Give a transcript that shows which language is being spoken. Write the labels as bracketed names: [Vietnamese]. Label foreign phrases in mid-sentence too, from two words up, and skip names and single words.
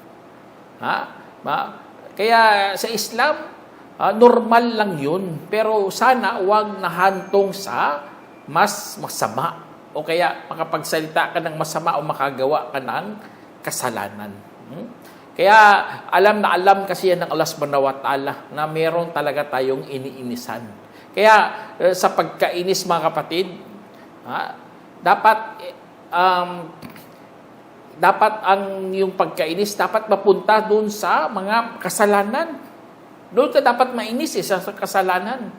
[Filipino] Kaya sa Islam normal lang 'yun, pero sana 'wag nahantong sa mas masama. O kaya makapagsalita ka ng masama o makagawa ka ng kasalanan. Kaya alam na alam kasi yan ng [Arabic] Allah subhanahu wa ta'ala [Filipino] na meron talaga tayong iniinisan. Kaya sa pagkainis mga kapatid, dapat ang yung pagkainis dapat mapunta doon sa mga kasalanan. Doon ka dapat mainis sa kasalanan.